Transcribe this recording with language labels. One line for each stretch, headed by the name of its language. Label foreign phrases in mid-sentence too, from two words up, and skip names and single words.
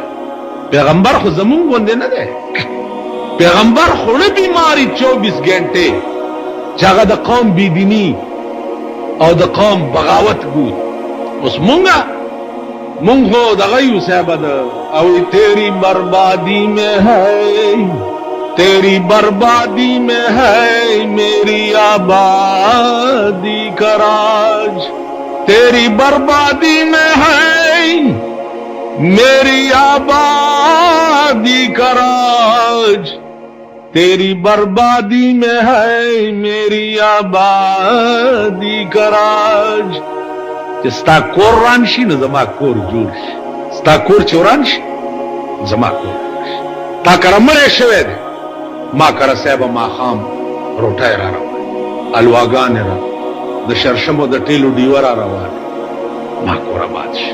Pashto: پیغمبر خو زمونږ غوندې نه دی، پیغمبر خوړه بیماري 24 ګنټې چې هغه د قوم بېدیني او د قوم بغاوت ګود. اوس مونږ خو دغه یو صاحبه ده او
Urdu: تیری بربادی میں ہے تیری بربادی میں ہے میری آبادی کا راج، تیری بربادی میں ہے میری آبادی کا راج، تیری بربادی میں ہے میری آبادی کا راج.
Pashto: چې ستا کور ران شي نو زما کور جوړ شي، ستا کور چې وران شي زما کور جوړ شي. تا کره مړی شوی دی، ما کره صاحبه ماښام روټۍ را روان، الواګانې را د شرشمو د ټیلو ډیوه را روان، ما کور آباد شي.